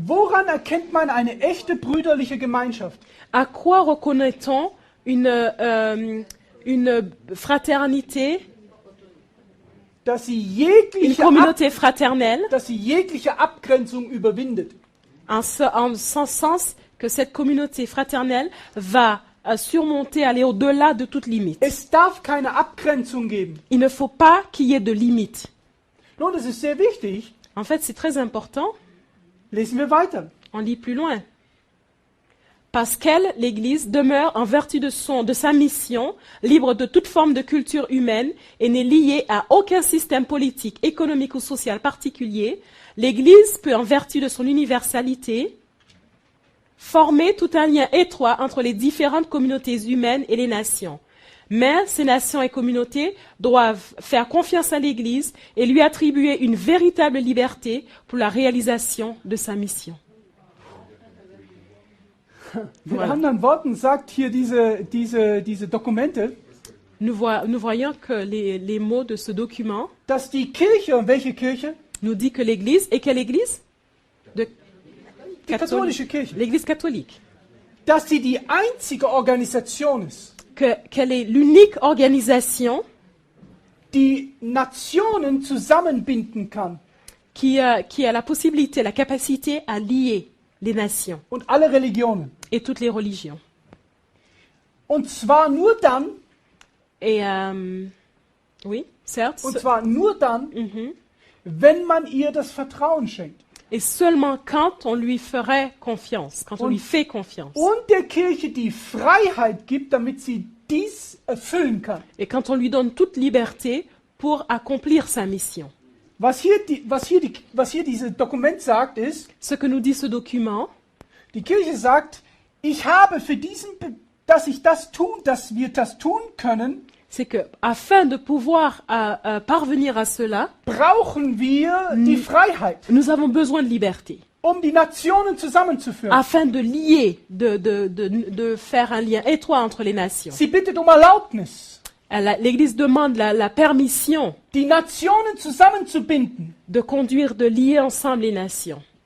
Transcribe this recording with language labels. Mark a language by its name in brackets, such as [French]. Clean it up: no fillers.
[German] Woran erkennt man eine echte brüderliche Gemeinschaft? [French] À quoi reconnaît-on une fraternité, [German] Dass sie [French] une communauté fraternelle, [German] jegliche Abgrenzung überwindet. [French] en ce sens que cette communauté fraternelle va surmonter, aller au-delà de toute limite. [German] Es darf keine Abgrenzung geben. [French] Il ne faut pas qu'il y ait de limite. [German] Nun, das ist sehr wichtig. [French] En fait, c'est très important. [German] Lesen wir weiter. [French] On lit plus loin. Parce qu'elle, l'Église, demeure en vertu de sa mission, libre de toute forme de culture humaine et n'est liée à aucun système politique, économique ou social particulier. L'Église peut, en vertu de son universalité, former tout un lien étroit entre les différentes communautés humaines et les nations. Mais ces nations et communautés doivent faire confiance à l'Église et lui attribuer une véritable liberté pour la réalisation de sa mission. [German] Mit anderen Worten sagt hier diese Dokumente, [French] Nous voyons que les mots de ce document [German] dass die Kirche, und welche Kirche? [French] nous dit que l'Église, et quelle Église? [German] Die katholische Kirche. [French] L'Église catholique. [German] Dass sie die einzige Organisation ist, [French] Qu'elle est l'unique organisation [German] die Nationen zusammenbinden kann [French] qui a la possibilité, la capacité à lier les nations [German] und alle Religionen. [French] et toutes les religions. [German] Und zwar nur dann, [French] Et oui, certes, [German] und zwar nur dann, mhm. wenn man ihr das Vertrauen schenkt. [French] Et seulement quand on lui ferait confiance, quand on lui fait confiance. [German] Und der Kirche die Freiheit gibt, damit sie dies erfüllen kann. [French] Et quand on lui donne toute liberté pour accomplir sa mission. [German] Was hier dieses Dokument sagt, ist, [French] Ce que nous dit ce document, [German] die Kirche sagt, ich habe für dass wir das tun können, [French] c'est que afin de pouvoir parvenir à cela, [German] brauchen wir die Freiheit, [French] nous avons besoin de liberté. [German] die Nationen zusammenzuführen. [French] Afin de lier, de faire un lien étroit entre les nations. [German] Sie bittet Erlaubnis, [French] L'Église demande la permission [German] die Nationen zusammenzubinden. [French] de conduire, de lier ensemble les nations,